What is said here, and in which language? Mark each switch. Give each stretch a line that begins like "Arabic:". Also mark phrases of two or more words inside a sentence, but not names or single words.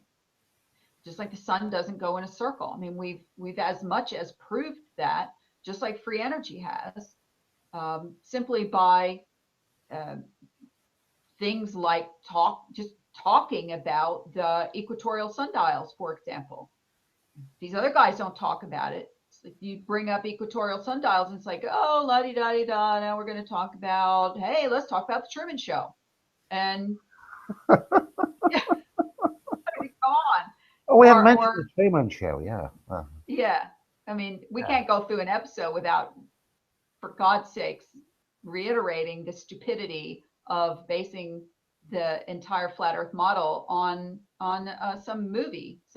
English: Just like the sun doesn't go in a circle. I mean, we've as much as proved that, just like free energy has, simply by things like talking about the equatorial sundials, for example. These other guys don't talk about it. It's like you bring up equatorial sundials and it's like, oh, la-di-da-di-da, now we're going to talk about, hey, let's talk about the Truman Show. And yeah, come on. Oh, we haven't mentioned Or the Truman Show. Yeah. yeah, I mean, we Yeah. can't go through an episode without, for God's sakes, reiterating the stupidity of basing the entire flat Earth model on some movie, some